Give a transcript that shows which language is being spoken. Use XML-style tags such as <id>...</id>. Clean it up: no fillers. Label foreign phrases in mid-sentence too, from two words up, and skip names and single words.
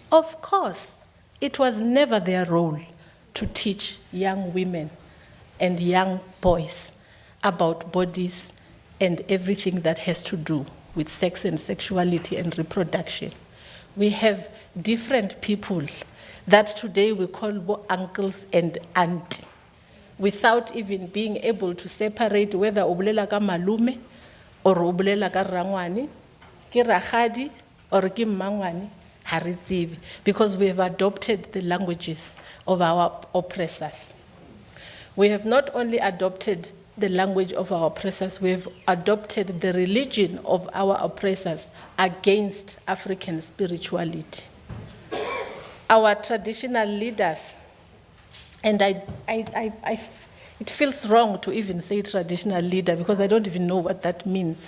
<en>Of course, It was never their role to teach young women and young boys about bodies and everything that has to do with sex and sexuality and reproduction. We have different people that today we call uncles and auntie, without even being able to separate whether</en> <st>o bolela ka malume</st> <en>or</en> <st>o bolela ka rangwane, ke rakgadi</st> <en>or</en> <st>ke mmangwane, ha re tsebe,</st> <en>because we have adopted the languages of our oppressors. We have not only adopted the language of our oppressors, we have adopted the religion of our oppressors against African spirituality. Our traditional leaders, and it feels wrong to even say traditional leader because I don't even know what that means.</en>